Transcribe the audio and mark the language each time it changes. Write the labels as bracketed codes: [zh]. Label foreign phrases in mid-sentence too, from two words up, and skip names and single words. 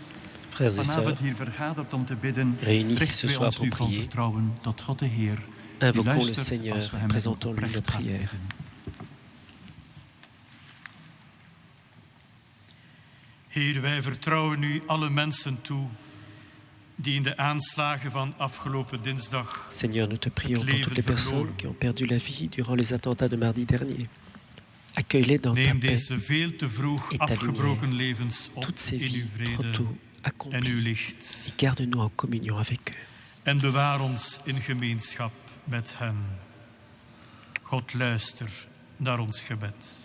[fr] Frères et sœurs, [nl] vanavond hier vergaderd om te bidden, [fr] réunis ce [nl] richten wij [fr] soir [nl] ons [fr] pour [nl] nu van [fr] prier. [nl] vertrouwen tot God de Heer, die [fr] Invoquons le [nl] luistert [fr] Seigneur, [nl] als we hem met [fr] présentons-lui nos [nl] oprecht hart [fr] prières. [nl] bidden. Heer, wij vertrouwen u alle mensen toe die in de aanslagen van afgelopen dinsdag [fr] Seigneur, nous te prions pour toutes les personnes qui ont perdu la vie durant les attentats de mardi dernier. Accueille-les dans ta [nl] Neem [fr] paix [nl] deze veel te vroeg [fr] et ta [nl] afgebroken [fr] lumière, [nl] levens op [fr] toutes ces [nl] in uw [fr] vies trop [nl] vrede [fr] tôt [nl] en uw [fr] accomplies, [nl] licht. [fr] et garde-nous en communion avec eux. [nl] En bewaar ons in gemeenschap met hen. God, luister naar ons gebed.